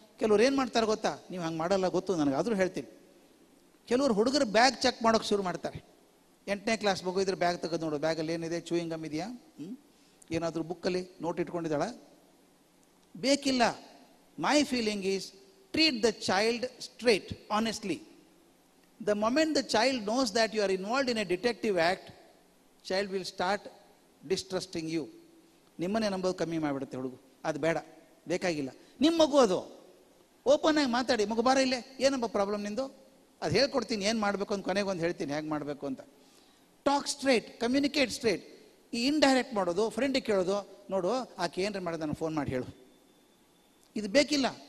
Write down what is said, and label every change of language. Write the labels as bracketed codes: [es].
[kn] ಕೆಲವ್ರು ಏನು ಮಾಡ್ತಾರೆ ಗೊತ್ತಾ, ನೀವು ಹಂಗೆ ಮಾಡಲ್ಲ ಗೊತ್ತು ನನಗೆ, ಆದರೂ ಹೇಳ್ತೀನಿ. ಕೆಲವರು ಹುಡುಗರು ಬ್ಯಾಗ್ ಚೆಕ್ ಮಾಡೋಕೆ ಶುರು ಮಾಡ್ತಾರೆ. 8ನೇ ಕ್ಲಾಸ್ ಮಗು ಇದ್ರೆ ಬ್ಯಾಗ್ ತೆಗೆದು ನೋಡು, ಬ್ಯಾಗಲ್ಲಿ ಏನಿದೆ, ಚೂಯಿಂಗ್ ಗಮ್ ಇದೆಯಾ, ಏನಾದರೂ ಬುಕ್ಕಲ್ಲಿ ನೋಟ್ ಇಟ್ಕೊಂಡಿದ್ದಾಳ, ಬೇಕಿಲ್ಲ. [en] My feeling is treat the child straight, honestly. The moment the child knows that you are involved in a detective act, child will start distrusting you. [kn] ನಿಮ್ಮನ್ನೇ ನಂಬೋದು ಕಮ್ಮಿ ಮಾಡಿಬಿಡುತ್ತೆ ಹುಡುಗು. ಅದು ಬೇಡ, ಬೇಕಾಗಿಲ್ಲ. ನಿಮ್ಮ ಮಗು ಅದು, ಓಪನ್ ಆಗಿ ಮಾತಾಡಿ, ಮಗು ಬಾರ ಇಲ್ಲೇ, ಏನಪ್ಪ ಪ್ರಾಬ್ಲಮ್ ನಿಂದು, ಅದು ಹೇಳ್ಕೊಡ್ತೀನಿ ಏನು ಮಾಡಬೇಕು ಅಂತ, ಕೊನೆಗೆ ಒಂದು ಹೇಳ್ತೀನಿ ಹೇಗೆ ಮಾಡಬೇಕು ಅಂತ. [en] Talk straight, communicate straight. [kn] ಈ ಇಂಡೈರೆಕ್ಟ್ ಮಾಡೋದು, ಫ್ರೆಂಡಿಗೆ ಕೇಳೋದು, ನೋಡು ಆಕೆ ಏನ್ರ ಮಾಡೋದು ನನಗೆ ಫೋನ್ ಮಾಡಿ ಹೇಳು, ಇದು ಬೇಕಿಲ್ಲ.